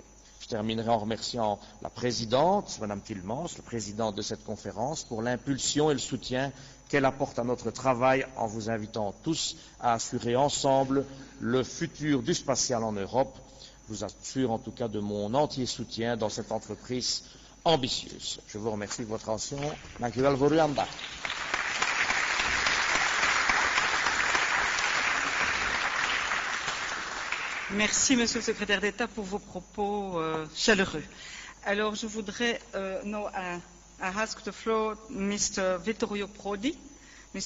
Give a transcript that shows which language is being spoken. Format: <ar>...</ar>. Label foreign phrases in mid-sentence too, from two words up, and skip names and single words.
<fr>Je terminerai en remerciant la présidente, Madame Tilmans, la présidente de cette conférence, pour l'impulsion et le soutien qu'elle apporte à notre travail en vous invitant tous à assurer ensemble le futur du spatial en Europe. Je vous assure en tout cas de mon entier soutien dans cette entreprise ambitieuse. Je vous remercie de votre attention.</fr> <nl>Dank u wel voor uw aandacht.</nl> <fr>Merci, Monsieur le Secrétaire d'État, pour vos propos chaleureux. Alors, je voudrais</fr> <en>now I ask the floor Mr. Vittorio Prodi. Mr.</en>